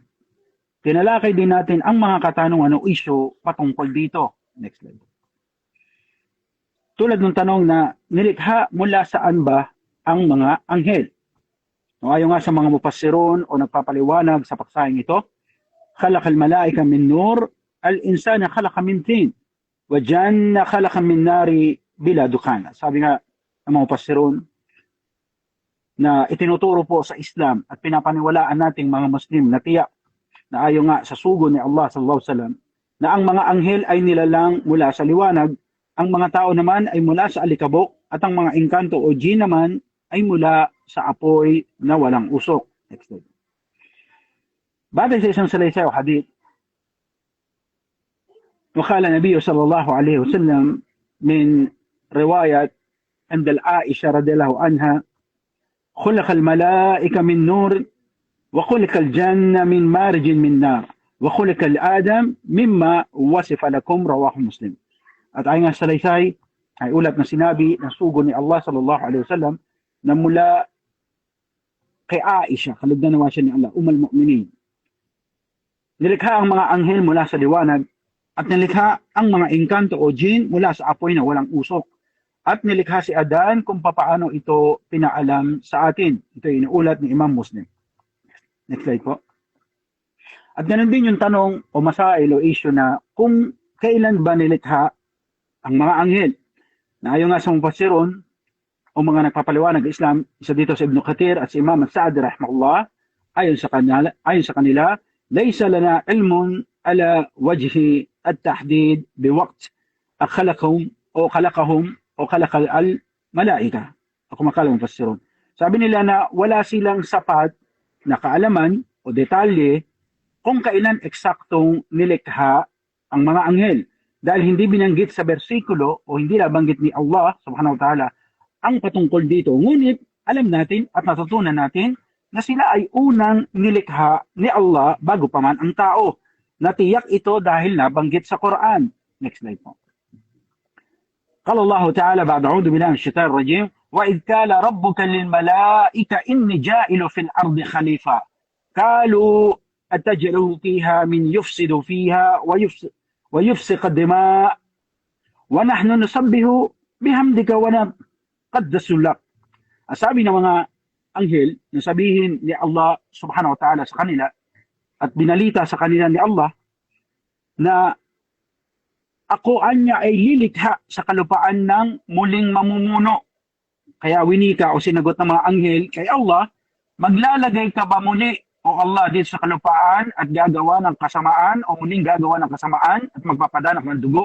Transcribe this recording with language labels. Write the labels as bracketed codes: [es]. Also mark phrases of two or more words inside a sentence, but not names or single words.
[tl] Tinalakay din natin ang mga katanungan o isyu patungkol dito. [en] Next slide. [tl] Tulad ng tanong na nilikha mula saan ba ang mga anghel? Ayon nga sa mga mufassirun o nagpapaliwanag sa paksahing ito, [ar] خلق الملائكة من نور، الإنسان خلق من طين، والجن خلق من نار بلا دخان. [tl] Sabi nga ng mga mufassirun na itinuturo po sa Islam at pinapaniwalaan nating mga Muslim na tiyak na ayon nga sa sugo ni Allah [ar] صلى الله عليه وسلم [tl] na ang mga anghel ay nilalang mula sa liwanag, ang mga tao naman ay mula sa alikabok, at ang mga engkanto o jinn naman ay mula sa apoy na walang usok. [en] Next slide. [tl] Batay sa isang salaysay o hadith, [ar] وقال النبي صلى الله عليه وسلم من رواية عند العائشة رضي الله عنها خلق الملائكة من نور وخلق الجنة من مارج من نار وخلق الآدم مما وصف لكم رواه مسلم. [tl] At ayon nga sa salaysay ay ulat na sinabi ng sugo ni Allah [ar] صلى الله عليه وسلم [tl] na mula kay Aisha, kalugdan nawa siya ni Allah, [ar] أم المؤمنين. [tl] Nilikha ang mga anghel mula sa liwanag, at nilikha ang mga engkanto o jinn mula sa apoy na walang usok. At nilikha si Adan kung papaano ito pinaalam sa atin. Ito ay inuulat ni Imam Muslim. [en] Next slide po. [tl] At ganun din yung tanong o masail o issue na kung kailan ba nilikha ang mga anghel. Na ayon nga sa mufassirun o mga nagpapaliwanag ng Islam, isa dito sa Ibn Kathir at si Imam Sa'di rahimahullah, ayon sa kanila, [ar] ليس لنا علم على وجه التحديد بوقت خلقهم o خلقهم o خلق الملائكة. [tl] Ako makalang mufassirun. Sabi nila na wala silang sapat na kaalaman o detalye kung kailan eksaktong nilikha ang mga anghel. Dahil hindi binanggit sa bersikulo o hindi nabanggit ni Allah [ar] سبحانه وتعالى [tl] ang patungkol dito. Ngunit alam natin at natutunan natin na sila ay unang nilikha ni Allah bago pa man ang tao. Natiyak ito dahil nabanggit sa Quran. [en] Next slide po. [ar] قال الله تعالى بعد أعوذ بالله من الشيطان الرجيم وإذ قال ربك للملائكة إني جاعل في الأرض خليفة قالوا أتجعل فيها من يفسد فيها ويفسق الدماء ونحن نسبح بحمدك ونقدس لك. [tl] Sabi ng mga anghel, nasabihin ni Allah [ar] سبحانه وتعالى [tl] sa kanila at binalita sa kanila ni Allah na ako anya ay lilikha sa kalupaan ng muling mamumuno. Kaya winika o sinagot ng mga anghel kay Allah, maglalagay ka ba muli o Allah dito sa kalupaan at gagawa ng kasamaan o muling gagawa ng kasamaan at magpapadanak ng dugo?